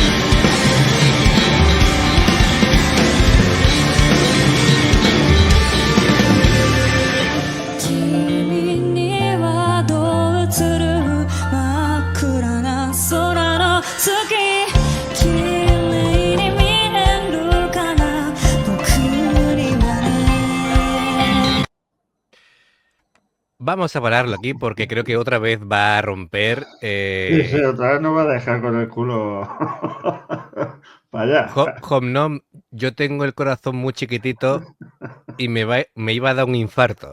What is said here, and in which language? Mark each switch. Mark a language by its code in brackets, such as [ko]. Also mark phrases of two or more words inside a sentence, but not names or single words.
[ja] 君にはどう映る真っ暗な空の月綺麗に見えるかな僕にはね [es] Vamos a pararlo aquí porque creo que otra vez va a romper. Sí, sí, otra vez nos va a dejar con el culo para allá. Homnom, yo tengo el corazón muy chiquitito y me iba a dar un infarto.